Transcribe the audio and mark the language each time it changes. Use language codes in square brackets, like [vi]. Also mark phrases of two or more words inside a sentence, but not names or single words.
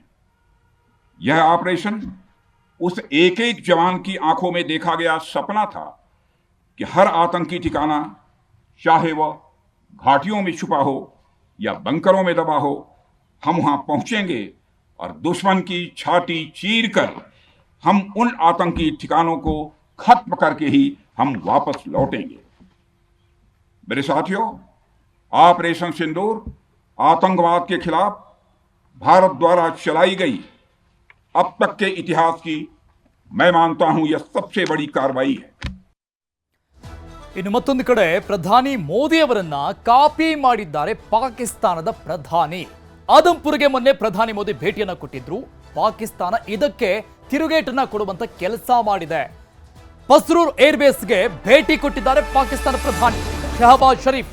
[hi] यह ऑपरेशन उस एक एक जवान की आंखों में देखा गया सपना था कि हर आतंकी ठिकाना, चाहे वह घाटियों में छुपा हो या बंकरों में दबा हो, हम वहां पहुंचेंगे और दुश्मन की छाती चीर कर हम उन आतंकी ठिकानों को खत्म करके ही हम वापस लौटेंगे। मेरे साथियों, ऑपरेशन सिंदूर आतंकवाद के खिलाफ भारत द्वारा चलाई गई अब तक के इतिहास की मैं मानता हूं यह सबसे बड़ी कार्रवाई है। [kn] ಇನ್ನು ಮತ್ತೊಂದು ಕಡೆ ಪ್ರಧಾನಿ ಮೋದಿ ಅವರನ್ನ ಕಾಪಿ ಮಾಡಿದ್ದಾರೆ ಪಾಕಿಸ್ತಾನದ ಪ್ರಧಾನಿ. ಆದಂಪುರ್ಗೆ ಮೊನ್ನೆ ಪ್ರಧಾನಿ ಮೋದಿ ಭೇಟಿಯನ್ನ ಕೊಟ್ಟಿದ್ರು. ಪಾಕಿಸ್ತಾನ ಇದಕ್ಕೆ ತಿರುಗೇಟನ್ನ ಕೊಡುವಂತ ಕೆಲಸ ಮಾಡಿದೆ. ಪಸ್ರೂರ್ ಏರ್ಬೇಸ್ಗೆ ಭೇಟಿ ಕೊಟ್ಟಿದ್ದಾರೆ ಪಾಕಿಸ್ತಾನ ಪ್ರಧಾನಿ ಶಹಬಾಜ್ ಶರೀಫ್.